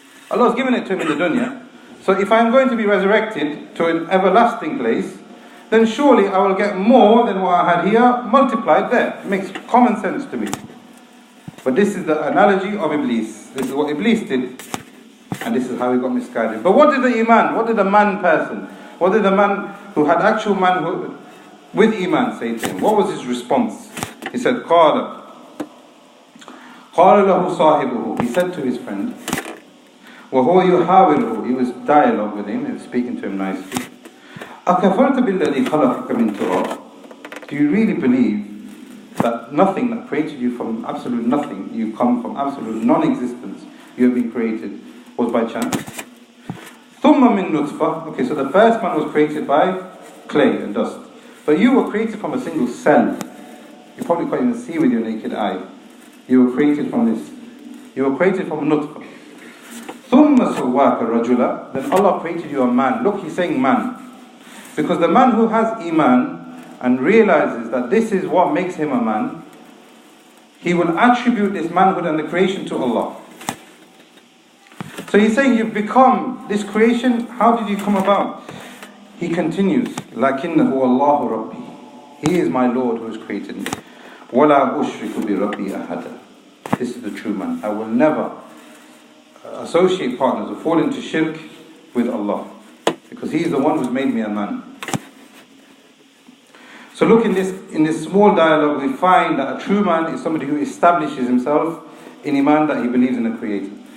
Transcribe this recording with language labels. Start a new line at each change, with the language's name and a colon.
English: Allah's given it to him in the dunya. So if I'm going to be resurrected to an everlasting place, then surely I will get more than what I had here, multiplied there. It makes common sense to me. But this is the analogy of Iblis. This is what Iblis did. And this is how he got misguided. But what did the Iman, what did the man person, what did the man who had actual manhood with Iman say to him? What was his response? He said,
Arabic: قَالَ لَهُ صَاحِبُهُ.
English: He said to his friend,
Arabic: وَهُوَ يُحَاوِرُهُ.
English: He was dialogue with him, he was speaking to him nicely.
Arabic: أَكَفَرْتَ بِالَّذِي خَلَقَكَ مِنْ تُرَابٍ.
English: Do you really believe that nothing that created you from absolute nothing, you come from absolute non-existence, you have been created, was by chance?
Arabic: ثُمَّ مِنْ نُطْفَةٍ.
English: Okay, so the first man was created by clay and dust. But you were created from a single cell. You probably can't even see with your naked eye. You were created from this. You were created from nutfah.
Arabic: ثُمَّ سَوَّاكَ رَجُلًا.
English: Then Allah created you a man. Look, he's saying man. Because the man who has iman and realizes that this is what makes him a man, he will attribute this manhood and the creation to Allah. So he's saying you've become this creation. How did you come about? He continues,
Arabic: لَكِنَّهُ اللَّهُ رَبِّي.
English: He is my Lord who has created me.
Arabic: وَلَا أُشْرِكُ بِرَبِّي أَحَدًا.
English: This is the true man. I will never associate partners or fall into shirk with Allah. Because He is the one who's made me a man. So look, in this small dialogue we find that a true man is somebody who establishes himself in iman, that he believes in a creator.